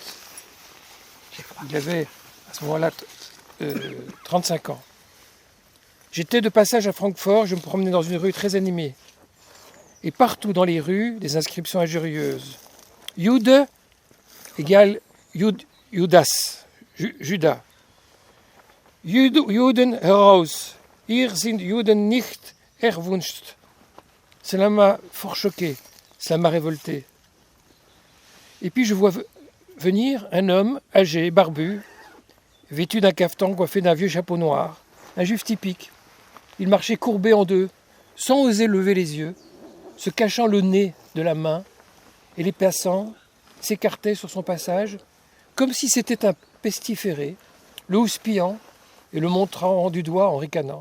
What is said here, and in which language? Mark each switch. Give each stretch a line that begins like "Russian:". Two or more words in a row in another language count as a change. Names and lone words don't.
French: Il avait à ce moment-là 35 ans. J'étais de passage à Francfort, je me promenais dans une rue très animée. Et partout dans les rues, des inscriptions injurieuses. Jude égale Judas, Judas.
German: Juden heraus, hier sind Juden nicht erwünscht.
French: Cela m'a fort choqué, cela m'a révolté. Et puis je vois venir un homme âgé, barbu, vêtu d'un cafetan coiffé d'un vieux chapeau noir, un juif typique. Il marchait courbé en deux, sans oser lever les yeux, se cachant le nez de la main, et les passants s'écartaient sur son passage, comme si c'était un pestiféré, le houspillant et le montrant du doigt en ricanant.